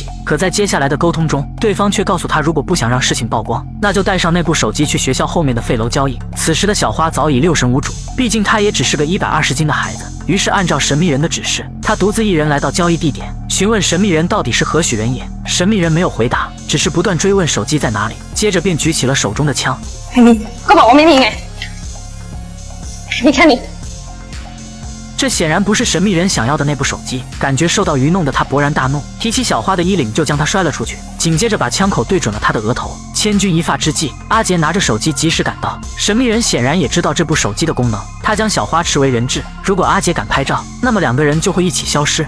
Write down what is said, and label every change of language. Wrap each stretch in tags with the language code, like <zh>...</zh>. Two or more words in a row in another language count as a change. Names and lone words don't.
<zh>可在接下来的沟通中，对方却告诉她，如果不想让事情曝光，那就带上那部手机去学校后面的废楼交易。此时的小花早已六神无主，毕竟她也只是个120斤的孩子。于是按照神秘人的指示，他独自一人来到交易地点，询问神秘人到底是何许人也。神秘人没有回答，只是不断追问手机在哪里，接着便举起了手中的枪。</zh> <th>你ก็บอกว่าไม่มีไง</th> <zh>你看你这显然不是神秘人想要的那部手机，感觉受到愚弄的他勃然大怒，提起小花的衣领就将她摔了出去，紧接着把枪口对准了她的额头。千钧一发之际，阿杰拿着手机及时赶到，神秘人显然也知道这部手机的功能，他将小花视为人质，如果阿杰敢拍照，那么两个人就会一起消失。</zh>